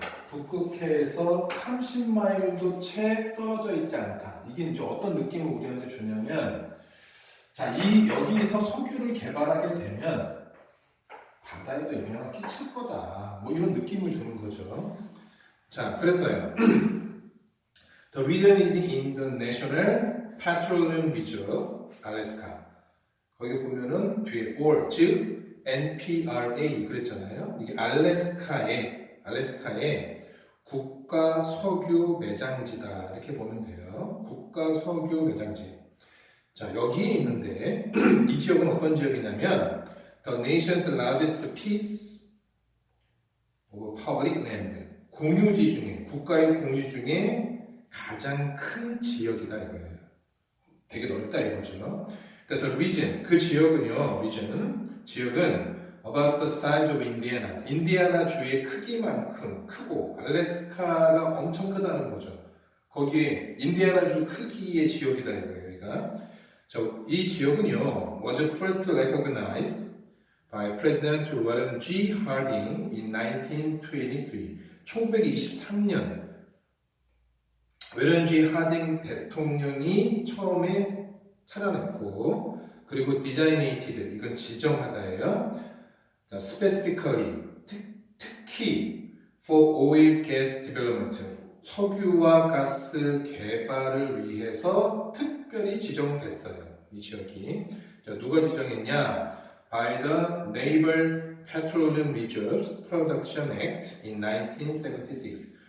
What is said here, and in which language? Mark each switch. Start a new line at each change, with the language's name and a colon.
Korean: 북극해에서 30마일도 채 떨어져 있지 않다. 이게 이제 어떤 느낌을 우리한테 주냐면, 자, 여기서 석유를 개발하게 되면 바다에도 영향을 끼칠 거다. 뭐 이런 느낌을 주는 거죠. 자, 그래서요.
English: The region is in the National Petroleum Reserve, Alaska.
Korean: 거기 보면은 뒤에 or, 즉 NPRA 그랬잖아요. 이게 알래스카의 국가 석유 매장지다. 이렇게 보면 돼요. 국가 석유 매장지. 자, 여기에 있는데 이 지역은 어떤 지역이냐면
English: The nation's largest piece of public land.
Korean: 공유지 중에, 국가의 공유 중에 가장 큰 지역이다 이거예요. 되게 넓다 이거죠.
English: The region,
Korean: 그 지역은요, 지역은
English: about the size of Indiana.
Korean: 인디아나 주의 크기만큼 크고 알래스카가 엄청 크다는 거죠. 거기에 인디아나 주 크기의 지역이다 이거예요. 여기가.
English: 자,
Korean: 이 지역은요,
English: was first recognized by President Warren G. Harding in 1923.
Korean: 1923년 워런 G. 하딩 대통령이 처음에 찾아냈고, 그리고 designated, 이건 지정하다예요. 자,
English: specifically,
Korean: 특히
English: for oil gas development,
Korean: 석유와 가스 개발을 위해서 특별히 지정됐어요. 이 지역이. 자, 누가 지정했냐?
English: By the Naval Petroleum Reserves Production Act in 1976.